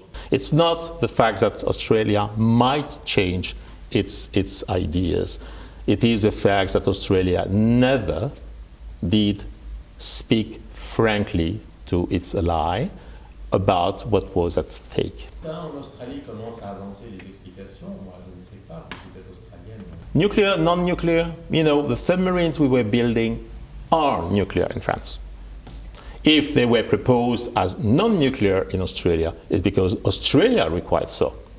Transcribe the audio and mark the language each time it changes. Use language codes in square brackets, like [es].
[en] It's not the fact that Australia might change its ideas. It is the fact that Australia never did speak frankly to its ally about what was at stake. [fr] L'Australie commence à avancer les explications. Moi, je ne sais pas, vous êtes australienne. [en] Nuclear, non-nuclear, the submarines we were building are nuclear in France. If they were proposed as non-nuclear in Australia, it's because Australia required so.